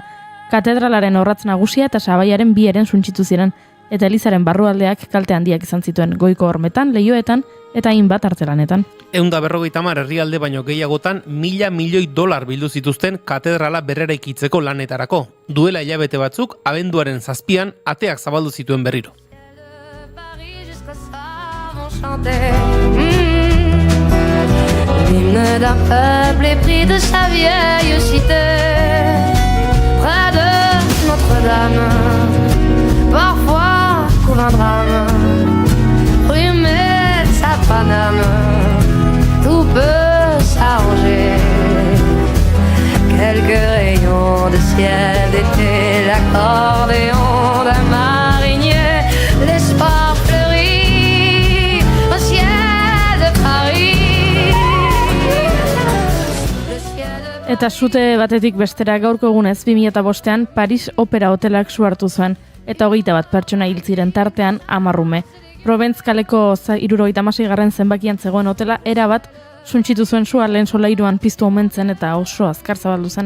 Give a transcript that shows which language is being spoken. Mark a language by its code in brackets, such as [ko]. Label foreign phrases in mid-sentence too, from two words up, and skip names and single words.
[eu] Katedralaren orratz nagusia eta sabaiaren 2 eren suntsitu ziren, eta elizaren barrualdeak kalte handiak izan zituen goiko hormetan, leihoetan eta hainbat artelanetan. 150 herrialde baino gehiagotan $1.000 milioi bildu zituzten katedrala berreraikitzeko lanetarako. Duela hilabete batzuk, abenduaren 7an ateak zabaldu zituen berriro. [fr] L'hymne d'un peuple épris de sa vieille cité, près de Notre-Dame, parfois coule un drame, rumée de sa Paname, tout peut s'arranger. Quelques rayons de ciel d'été, l'accordéon d'un marinier, l'espoir fleurit au ciel de Paris. [eu] Eta sute batetik bestera gaurko egunez 2005ean Paris Opera Hotelak su hartu zuen, eta 21 pertsona hil ziren tartean 10 ume. Provence kaleko 76. zenbakian zegoen hotela erabat suntsitu zuen sua lehen solairuan piztu omentzen eta oso azkar zabaldu zen.